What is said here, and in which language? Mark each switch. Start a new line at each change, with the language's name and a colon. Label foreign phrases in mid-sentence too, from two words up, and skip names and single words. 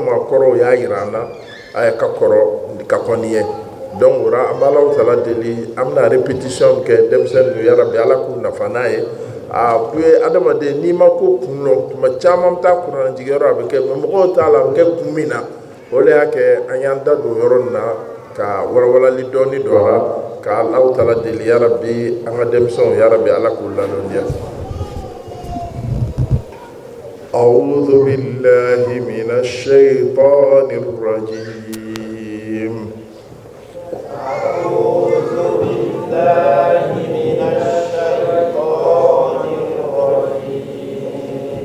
Bambara: maakɔrɔw y'a yira an na a ye ka kɔrɔ ka kɔni ye donc o la an bɛ Alahu taala deli an bɛna répétition kɛ denmisɛnninw yarabi Ala k'u nafa n'a ye a bɛ adamaden n'i ma ko kun dɔn tuma caman bɛ taa kurannatigɛyɔrɔ a bɛ kɛ mɛ mɔgɔw t'a la a bɛ kɛ kun min na o de y'a kɛ an y'an da don yɔrɔ nin na ka walawalali dɔɔni don a la ka Alahu taala deli yarabi an ka denmisɛnw yarabi Ala k'u ladɔnniya.
Arabic: أعوذ بالله من الشيطان الرجيم. أعوذ بالله من الشيطان الرجيم.